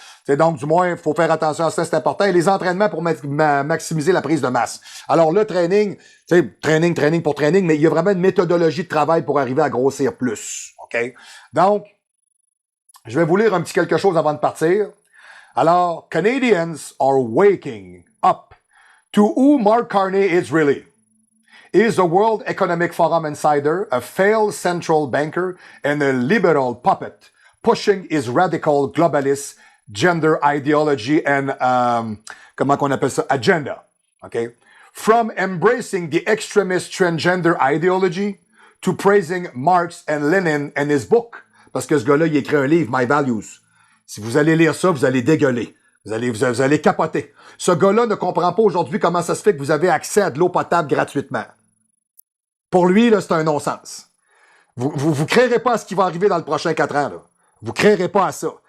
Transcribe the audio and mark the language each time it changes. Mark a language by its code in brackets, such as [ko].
[fr] T'sais, donc, du moins, il faut faire attention à ça, c'est important. Et les entraînements pour maximiser la prise de masse. Alors, le training, tu sais, training pour training, mais il y a vraiment une méthodologie de travail pour arriver à grossir plus, OK? Donc, je vais vous lire un petit quelque chose avant de partir. [en] Alors, Canadians are waking up to who Mark Carney is really. Is a World Economic Forum insider, a failed central banker, and a liberal puppet, pushing his radical globalist gender ideology and, [fr] comment qu'on appelle ça, [en] agenda. Okay? From embracing the extremist transgender ideology to praising Marx and Lenin and his book. [fr] Parce que ce gars-là, il écrit un livre, My Values. Si vous allez lire ça, vous allez dégueuler. Vous allez capoter. Ce gars-là ne comprend pas aujourd'hui comment ça se fait que vous avez accès à de l'eau potable gratuitement. Pour lui, là, c'est un non-sens. Vous créerez pas à ce qui va arriver dans le prochain 4 ans, là. Vous créerez pas à ça.